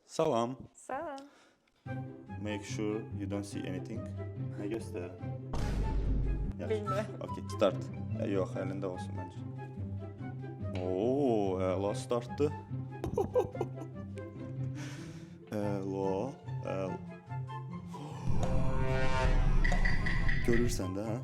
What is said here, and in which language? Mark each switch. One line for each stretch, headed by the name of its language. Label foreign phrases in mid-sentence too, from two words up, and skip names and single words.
Azerbaijani: Salam. Salam.
English: Make sure you don't see anything.
Turkish: Ne göster?
Azerbaijani: Bilmirəm.
English: Okay, start.
Azerbaijani: Yox, əlində olsun məncə. Oo, əla startdı. Əla. Görürsən də, hə?